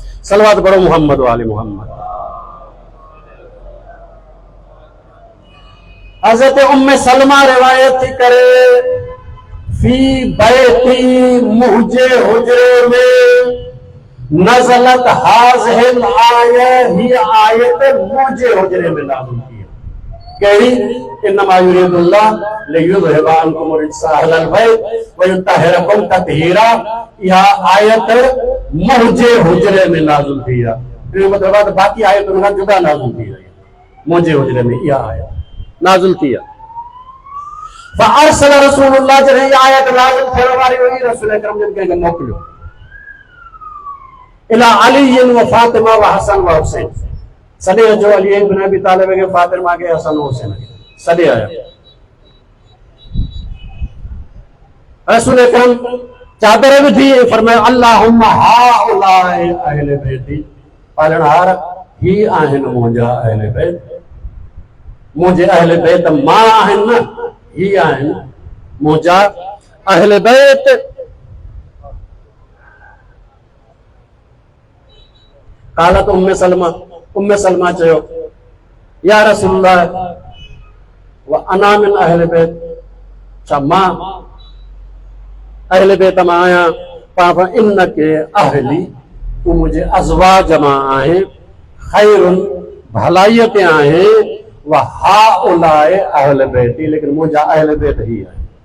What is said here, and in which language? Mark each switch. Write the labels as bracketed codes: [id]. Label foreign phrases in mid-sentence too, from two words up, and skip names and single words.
[sd] सलवात पढ़ो मोहम्मद वाले मोहम्मद। हज़रत उम्मे सलमा रिवायत थी करे [ar] في بيتي [sd] मुंहिंजे हुजरे में [ar] نزلت هذه الآية, [sd] ही आयत मुंहिंजे हुजरे में नाज़िल थी। कहिड़ी? [ar] إنما يريد الله ليذهب عنكم الرجس أهل البيت ويطهركم تطهيرا. [sd] इहा आयत मुंहिंजे हुजरे में नाज़िल थी आहे। इहो मतिलबु आहे त बाक़ी आयतुनि खां जुदा नाज़िल थी आहे, मुंहिंजे हुजरे में इहा आयत नाज़िल थी आहे। [ar] فأرسل رسول الله, [sd] जॾहिं इहा आयत नाज़िल थियण वारी हुई, रसूल अकरम जन कंहिंखे मोकिलियो [ar] إلى علي وفاطمة وحسن وحسين, [sd] सॾे अचो अली इब्न अबी तालिब खे, फातिमा खे, हसन हुसैन खे, सॾे आया। रसूल अकरम चादर विधी ऐं फरमायो [ar] اللهم هؤلاء أهل بيتي, [sd] पालणहार ही आहिनि मुंहिंजा अहले बैत, मुंहिंजे अहले बैत मां आहिनि न, ही आहिनि मुंहिंजा अहले बैत। कालत उम्मे सलमा चयो [ar] يا رسول الله وأنا من أهل البيت, [sd] छा मां अहले बैत मां आहियां? पाण इन्नके अहली, तूं मुंहिंजे अज़वाज मां आहे, खैरुन भलाईअ ते आहे, [ar] وهؤلاء أهل بيتي, [sd] लेकिन मुंहिंजा अहले बैत ही आहे।